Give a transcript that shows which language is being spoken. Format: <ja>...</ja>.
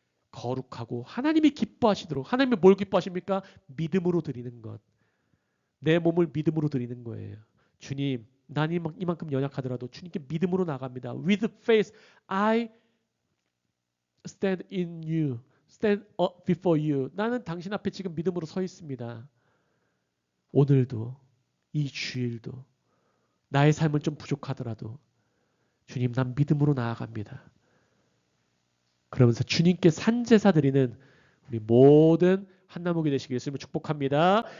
<ko>거룩하고 하나님이 기뻐하시도록. 하나님이 뭘 기뻐하십니까? 믿음으로 드리는 것. 내 몸을 믿음으로 드리는 거예요. 주님, 난 이만큼 연약하더라도 주님께 믿음으로 나갑니다.</ko> <en>With faith, I stand in you, stand up before you.</en> <ko>나는 당신 앞에 지금 믿음으로 서 있습니다. 오늘도, 이 주일도 나의 삶은 좀 부족하더라도 주님, 난 믿음으로 나아갑니다. 그러면서 주님께 산제사 드리는 우리 모든 한나무기 되시길 예수님을 축복합니다.</ko>